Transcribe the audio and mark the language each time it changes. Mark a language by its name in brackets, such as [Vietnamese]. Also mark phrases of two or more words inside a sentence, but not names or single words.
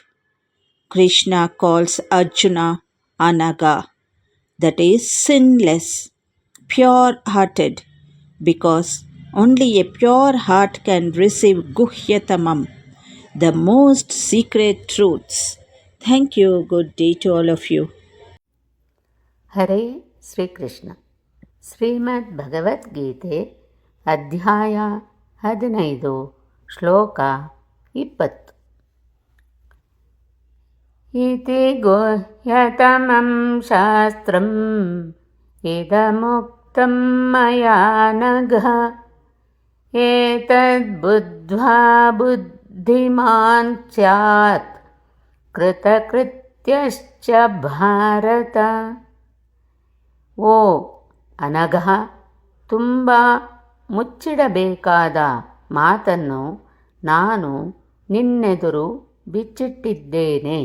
[English] Krishna calls Arjuna Anaga, that is sinless, pure hearted, because only a pure heart can receive Guhyatamam, the most secret truths. Thank you. Good day to all of you. [Kannada] ಹರೇ ಶ್ರೀಕೃಷ್ಣ. ಶ್ರೀಮದ್ ಭಗವದ್ಗೀತೆ ಅಧ್ಯಾಯ 15 ಶ್ಲೋಕ 20. [Sanskrit] ಇತಿ ಗುಹ್ಯತಮಂ ಶಾಸ್ತ್ರಂ ಇದಮುಕ್ತಂ ಮಯಾ ನಘ ಏತದ್ಬುದ್ಧ್ವಾ ಬುದ್ಧಿಮಾನ್ ಸ್ಯಾತ್ ಕೃತಕೃತ್ಯಶ್ಚ ಭಾರತ. [Kannada] ಓ ಅನಘ, ತುಂಬ ಮುಚ್ಚಿಡಬೇಕಾದ ಮಾತನ್ನು ನಾನು ನಿನ್ನೆದುರು ಬಿಚ್ಚಿಟ್ಟಿದ್ದೇನೆ.